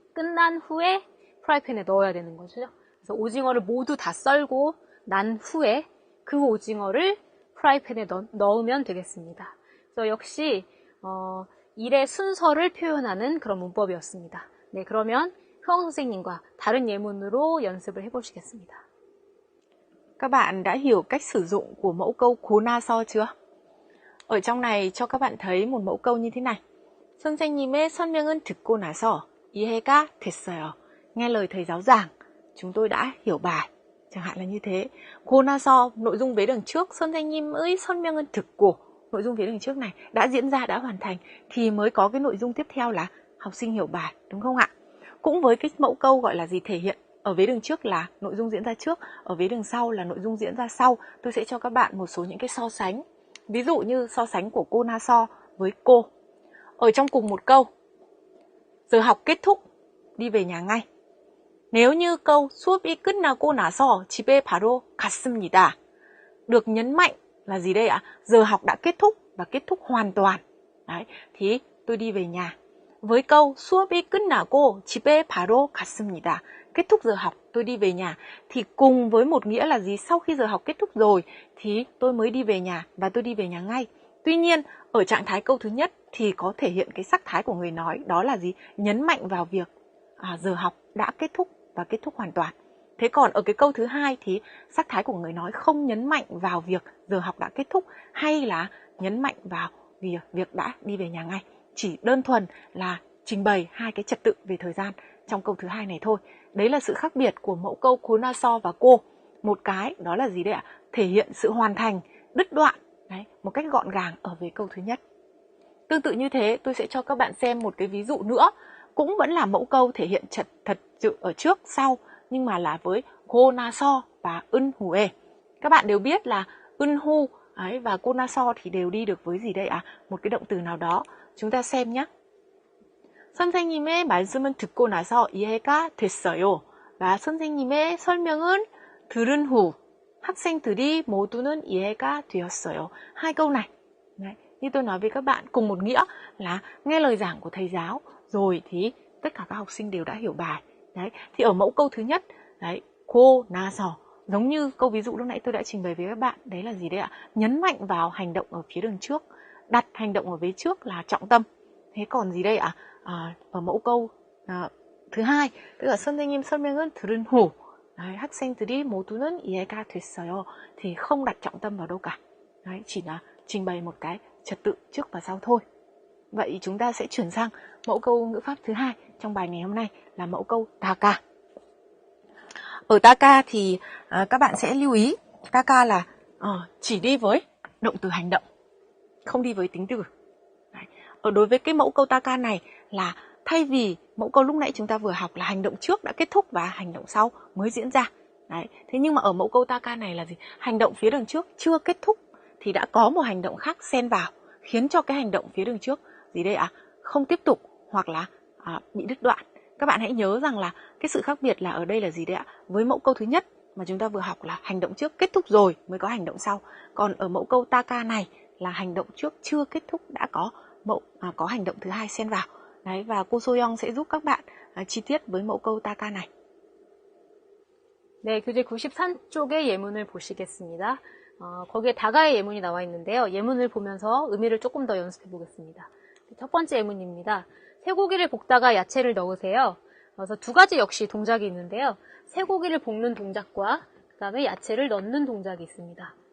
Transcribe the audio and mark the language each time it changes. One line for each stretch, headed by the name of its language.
Korean: 끝난 후에 프라이팬에 넣어야 되는 거죠. 그래서 오징어를 모두 다 썰고 난 후에 그 오징어를 프라이팬에 넣으면 되겠습니다. 그래서 역시 일의 순서를 표현하는 그런 문법이었습니다. 네, 그러면 효영 선생님과 다른 예문으로 연습을 해보시겠습니다.
Vietnamese: Các bạn đã hiểu cách sử dụng của mẫu câu cố na so chưa? Ở trong này cho các bạn thấy một mẫu câu như thế này.
Korean: 선생님의 설명은 듣고 나서 이해가 됐어요.
Vietnamese: Nghe lời thầy giáo giảng, chúng tôi đã hiểu bài. Chẳng hạn là như thế. cố na so, nội dung vế đằng trước.
Korean: 선생님의 설명은 듣고,
Vietnamese: nội dung vế đằng trước này đã diễn ra, đã hoàn thành, thì mới có cái nội dung tiếp theo là học sinh hiểu bài, đúng không ạ? Cũng với cái mẫu câu gọi là gì thể hiện, ở vế đằng trước là nội dung diễn ra trước, ở vế đằng sau là nội dung diễn ra sau. Tôi sẽ cho các bạn một số những cái so sánh. Ví dụ như so sánh của cô Na So với cô. Ở trong cùng một câu, giờ học kết thúc, đi về nhà ngay. Nếu như câu
Korean: 수업이 끝나고 나서 집에 바로 갔습니다.
Vietnamese: Được nhấn mạnh là gì đây ạ? Giờ học đã kết thúc và kết thúc hoàn toàn. Đấy, thì tôi đi về nhà. Với câu
Korean: 수업이 끝나고 집에 바로 갔습니다.
Vietnamese: Kết thúc giờ học, tôi đi về nhà. Thì cùng với một nghĩa là gì? Sau khi giờ học kết thúc rồi thì tôi mới đi về nhà và tôi đi về nhà ngay. Tuy nhiên, ở trạng thái câu thứ nhất thì có thể hiện cái sắc thái của người nói. Đó là gì? Nhấn mạnh vào việc giờ học đã kết thúc và kết thúc hoàn toàn. Thế còn ở cái câu thứ hai thì sắc thái của người nói không nhấn mạnh vào việc giờ học đã kết thúc hay là nhấn mạnh vào việc đã đi về nhà ngay. Chỉ đơn thuần là trình bày hai cái trật tự về thời gian trong câu thứ hai này thôi. Đấy là sự khác biệt của mẫu câu cố na so và cô. Một cái đó là gì đấy ạ? Thể hiện sự hoàn thành, đứt đoạn đấy, một cách gọn gàng ở về câu thứ nhất. Tương tự như thế, tôi sẽ cho các bạn xem một cái ví dụ nữa. Cũng vẫn là mẫu câu thể hiện trật tự ở trước, sau, nhưng mà là với cô na so và ân hue. Các bạn đều biết là ân hu và cô na so thì đều đi được với gì đây ạ? Một cái động từ nào đó. Chúng ta xem nhé.
Korean: 선생님의 말씀은 듣고 나서 이해가 됐어요.
Vietnamese: và
Korean: 선생님의 설명은 들은 후 학생들이 모두는 이해가 되었어요.
Vietnamese: Hai câu này, đấy, như tôi nói với các bạn, cùng một nghĩa là nghe lời giảng của thầy giáo rồi thì tất cả các học sinh đều đã hiểu bài. Đấy, thì ở mẫu câu thứ nhất, đấy, cô na so, giống như câu ví dụ lúc nãy tôi đã trình bày với các bạn, đấy là gì đấy ạ? Nhấn mạnh vào hành động ở phía đường trước, đặt hành động ở vế trước là trọng tâm. Thế còn gì đây ạ? Ở mẫu câu thứ hai, tức là
Korean: 선생님 설명은 들은 후 학생들이 모두는 이해가 됐어요.
Vietnamese: Thì không đặt trọng tâm vào đâu cả. Đấy, chỉ là trình bày một cái trật tự trước và sau thôi. Vậy chúng ta sẽ chuyển sang mẫu câu ngữ pháp thứ hai trong bài ngày hôm nay là mẫu câu taka. Ở taka thì các bạn sẽ lưu ý, taka là chỉ đi với động từ hành động, không đi với tính từ. Đấy. Ở đối với cái mẫu câu taka này là thay vì mẫu câu lúc nãy chúng ta vừa học là hành động trước đã kết thúc và hành động sau mới diễn ra. Đấy. Thế nhưng mà ở mẫu câu taka này là gì? Hành động phía đằng trước chưa kết thúc thì đã có một hành động khác xen vào, khiến cho cái hành động phía đằng trước gì đây ạ? Không tiếp tục hoặc là bị đứt đoạn. Các bạn hãy nhớ rằng là cái sự khác biệt là ở đây là gì đấy ạ? Với mẫu câu thứ nhất mà chúng ta vừa học là hành động trước kết thúc rồi mới có hành động sau. Còn ở mẫu câu taka này là hành động trước chưa kết thúc đã có hành động thứ hai xen vào. Đấy, và cô Soyoung sẽ giúp các bạn chi tiết với mẫu câu taka này.
Korean: 네, 교재 93쪽의 예문을 보시겠습니다. 거기에 다가의 예문이 나와 있는데요. 예문을 보면서 의미를 조금 더 연습해 보겠습니다. 첫 번째 예문입니다. 쇠고기를 볶다가 야채를 넣으세요. 그래서 두 가지 역시 동작이 있는데요. 쇠고기를 볶는 동작과 그 다음에 야채를 넣는 동작이 있습니다.